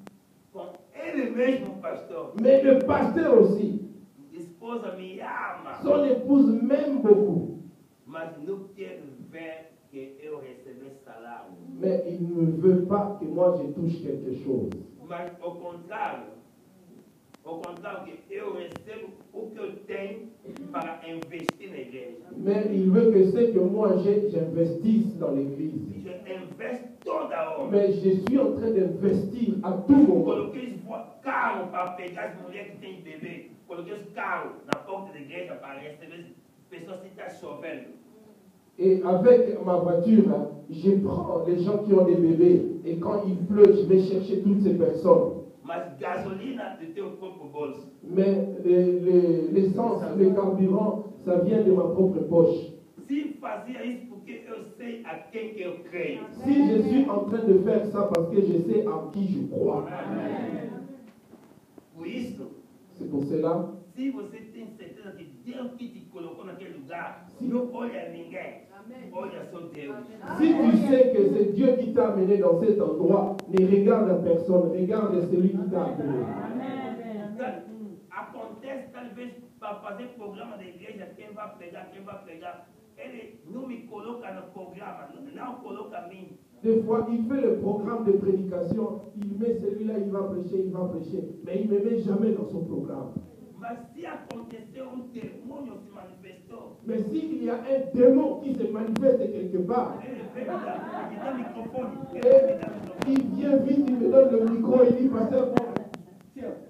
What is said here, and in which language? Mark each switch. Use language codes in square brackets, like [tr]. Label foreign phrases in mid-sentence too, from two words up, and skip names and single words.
[fr] Mais le pasteur aussi. Son épouse m'aime beaucoup. Mais il ne veut pas que moi je touche quelque chose. Au contraire, [pt] eu recebo o que eu tenho para investir na igreja. [fr] Mais il veut que ce que moi j'ai, j'investisse dans l'église. [pt] Je investo toda hora. [fr] Mais je suis en train d'investir à tout moment. [pt] Coloquei carro para pegar as mulheres que têm bebê. Coloquei os carros na porta da igreja para receber pessoas que estão chovendo. [fr] Et avec ma voiture, je prends les gens qui ont des bébés. Et quand il pleut, je vais chercher toutes ces personnes. Mais l'essence, le carburant, ça vient de ma propre poche. Si je suis en train de faire ça parce que je sais en qui je crois. C'est pour cela. [pt] Si você tem certeza que Deus que te colocou naquele lugar, não olha ninguém, olha só Deus. [fr] Si tu sais que c'est Dieu qui t'a amené dans cet endroit, ne regarde la personne, regarde celui qui t'a appelé. [pt] Acontece talvez para fazer programa da igreja, quem vai pregar, ele não me coloca no programa, não coloca a mim. [fr] Des fois, il fait le programme de prédication, il met celui-là, il va prêcher, mais il ne me met jamais dans son programme. Mais s'il y a un démon qui se manifeste quelque part, il vient vite, il me donne le micro, il dit, pasteur, tiens.